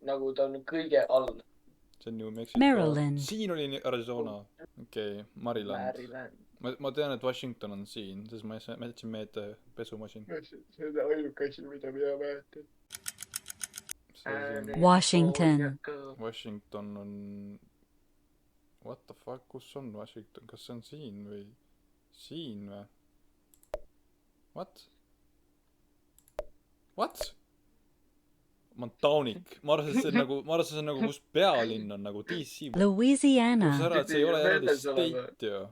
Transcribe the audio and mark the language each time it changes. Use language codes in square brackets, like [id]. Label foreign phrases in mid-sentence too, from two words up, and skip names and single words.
[et] nagu ta on kõige all. see on New Mexico. Maryland. Siin oli Arizona. Okei, Maryland. Maryland. Ma tean, et Washington on siin, sest ma jätsin meelde pesumasin. See on ainuke asi, mida mina mäletan. Washington. [en] Washington on... What the fuck, [et] kus on Washington? Kas see on siin või? Siin või? What? What? Montaunik. Ma arvasin, see on nagu, kus pealinn on, nagu DC. Louisiana. Kus ära, et see ei ole eraldi state ju.